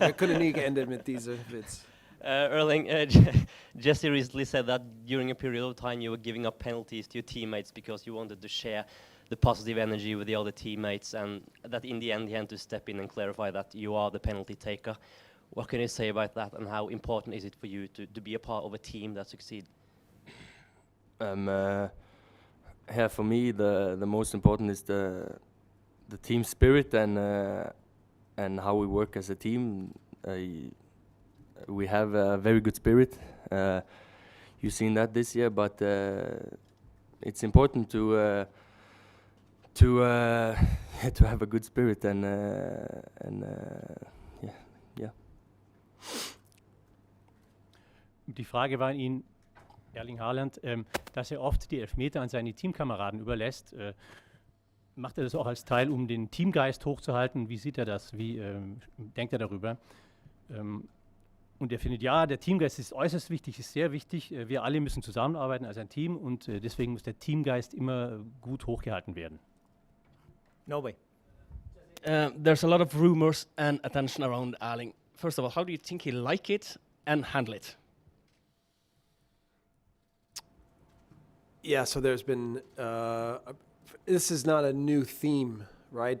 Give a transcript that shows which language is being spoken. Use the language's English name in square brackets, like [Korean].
[German] Wir können nie enden mit diesem Witz. [English] Erling, Jesse recently said that during a period of time you were giving up penalties to your teammates because you wanted to share the positive energy with the other teammates, and that in the end he had to step in and clarify that you are the penalty taker. What can you say about that, and how important is it for you to be a part of a team that succeeds? Yeah, for me the most important is the team spirit and how we work as a team. We have a very good spirit. You've seen that this year, but it's important to have a good spirit and yeah. [German] Die Frage war an ihn, Erling Haaland, dass er oft die Elfmeter an seine Teamkameraden überlässt. Macht er das auch als Teil, um den Teamgeist hochzuhalten? Wie sieht er das? Wie denkt er darüber? Und er findet, ja, der Teamgeist ist äußerst wichtig, ist sehr wichtig. Wir alle müssen zusammenarbeiten als ein Team und deswegen muss der Teamgeist immer gut hochgehalten werden. [English] No way. There's a lot of rumors and attention around Erling. First of all, how do you think he like it and handle it? Yeah, so there's been, this is not a new theme, right?